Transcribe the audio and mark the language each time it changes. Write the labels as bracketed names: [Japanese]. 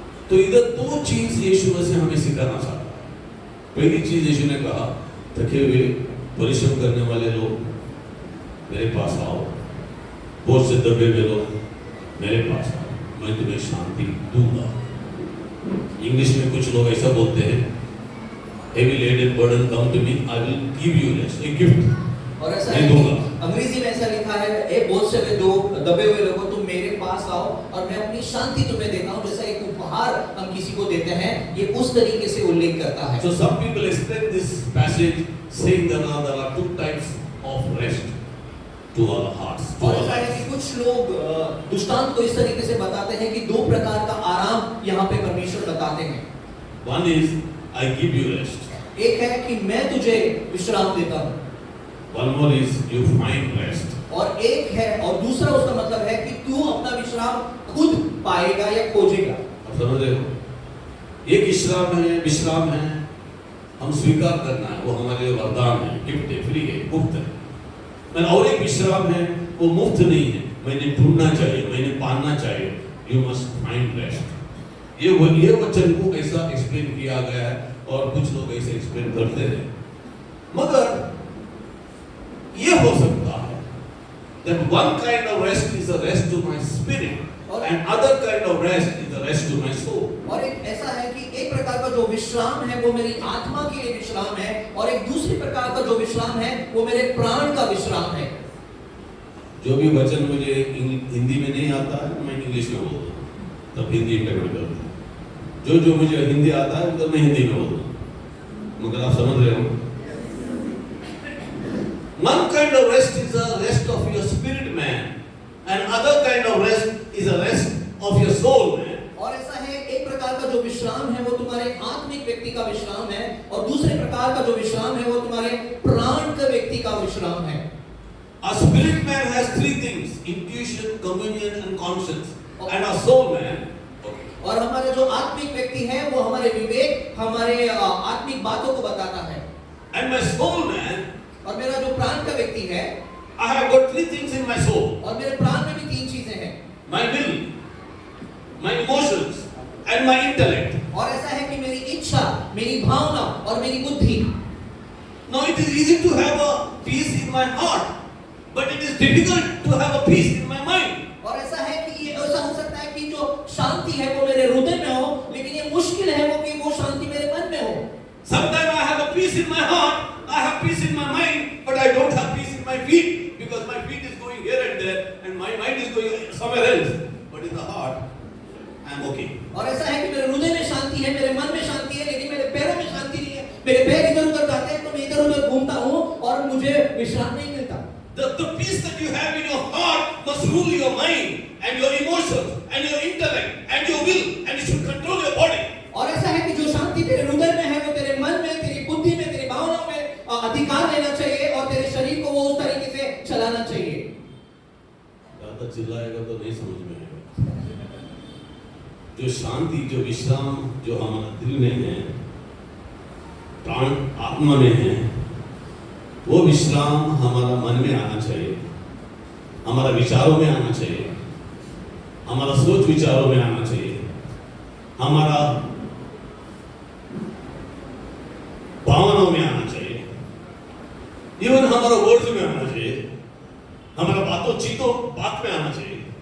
[Hindi] तो इधर दो चीज यीशु मसीह हमें सिखाना चाहता है। पहली चीज यीशु ने कहा, थके हुए परिश्रम करने वाले लोग मेरे पास आओ, बोझ से दबे हुए लोग मेरे पास आओ, मैं तुम्हें शांति दूंगा। इंग्लिश में कुछ लोग ऐसा बोलते हैं, [English] heavy laden burden come to me, I will give you rest, a gift। [Hindi] और ऐसा है कि अंग्रेजी में ऐसा लिखा है, ए बोझ से दबे हुए लोगों तुम मेरे पास आओ और मैं अपनी शांति तुम्हें देता हूँ, जैसा एक उपहार हम किसी को देते हैं, ये उस तरीके से उल्लेख करता है। [English] So some people explain this passage saying that there are two types of rest to our hearts. To [Hindi] और [English] our [Hindi] ऐसा है [English] lives. [Hindi] कि कुछ लोग दृष्टांत को इस तरीके से बताते हैं कि दो प्रकार का आराम यहाँ पे परमेश्वर बताते हैं। [English] One is I give you rest. [Hindi] एक है कि मैं तुझे विश्राम देता हूँ, [English] One more is you find rest. [Hindi] और एक है और दूसरा उसका मतलब है कि तू अपना विश्राम खुद पाएगा या खोजेगा। आप समझ रहे हो? एक विश्राम है, हम स्वीकार करना है, वो हमारे लिए वरदान है, गिफ्ट है, फ्री है, मुफ्त है। और एक विश्राम है, वो मुफ्त नहीं है, मैंने ढूंढना चाहिए, मैंने पाना चाहिए। [English] You must find rest. [Hindi] ये वचन को ऐसा एक्सप्लेन किया गया है और कुछ लोग ऐसे एक्सप्लेन करते हैं, मगर ये हो सकता है [English] that one kind of rest is a rest to my spirit and other kind of rest is a rest to my soul. [Hindi] और एक ऐसा है कि एक प्रकार का जो विश्राम है वो मेरी आत्मा के लिए विश्राम है, और एक दूसरी प्रकार का जो विश्राम है वो मेरे प्राण का विश्राम है। जो भी वचन मुझे हिंदी में नहीं आता है मैं इंग्लिश में बोलता हूँ, तब हिंदी इंटरप्रेट करता हूँ। जो मुझे हिंदी आता है तो मैं हिंदी में बोलता हूँ, मगर आप समझ रहे हो? [English] One kind of rest is a rest of your spirit man, and other kind of rest is a rest of your soul man. [Hindi] और ऐसा है, एक प्रकार का जो विश्राम है वो तुम्हारे आत्मिक व्यक्ति का विश्राम है, और दूसरे प्रकार का जो विश्राम है वो तुम्हारे प्राण का व्यक्ति का विश्राम है। [English] A spirit man has three things: intuition, communion, and conscience. And a soul man. [Hindi] और हमारा जो आत्मिक व्यक्ति है वो हमारे विवेक, हमारे आत्मिक बातों को बताता है। [English] And my soul man. [Hindi] और मेरा जो प्राण का व्यक्ति है, [English] I have got three things in my soul. [Hindi] और मेरे प्राण में भी तीन चीजें हैं। [English] My will, my emotions, and my intellect. [Hindi] और ऐसा है कि मेरी इच्छा, मेरी भावना और मेरी बुद्धि। [English] Now it is easy to have a peace in my heart, but it is difficult to have a peace in my mind. [Hindi] और ऐसा है कि ये ऐसा हो सकता है कि जो शांति है वो मेरे हृदय में हो, लेकिन ये मुश्किल है वो कि वो शांति मेरे मन में हो। [English] Sometimes I have a peace in my heart, I have peace in my mind, but I don't have peace in my feet because my feet is going here and there and my mind is going somewhere else. But in the heart, I am okay. [Hindi] और ऐसा है कि मेरे हृदय में शांति है, मेरे मन में शांति है, लेकिन मेरे पैरों में शांति नहीं है। मेरे पैर इधर-उधर जाते हैं तो मैं इधर-उधर घूमता हूँ और मुझे विश्राम नहीं मिलता। [English] The peace that you have in your heart must rule your mind and your emotions and your intellect and your will, and it should control your body. [Hindi] और ऐसा है कि जो शांति तेरे हृदय में है वो तेरे मन में, तेरी बुद्धि में, तेरी भावनाओं में अधिकार लेना चाहिए और तेरे शरीर को वो उस तरीके से चलाना चाहिए। ज़्यादा चिल्लाएगा तो नहीं समझ में आएगा। जो शांति, जो विश्राम, जो हमारा दिल में है, प्राण आत्मा में है, वो विश्राम हमारा मन में आना चाहिए, हमारा विचारों में आना चाहिए, हमारा सोच विचारों में आना चाहिए, हमारा भावनाओं में आना चाहिए, इवन हमारा वर्ड्स में आना चाहिए, हमारा बात में आना चाहिए।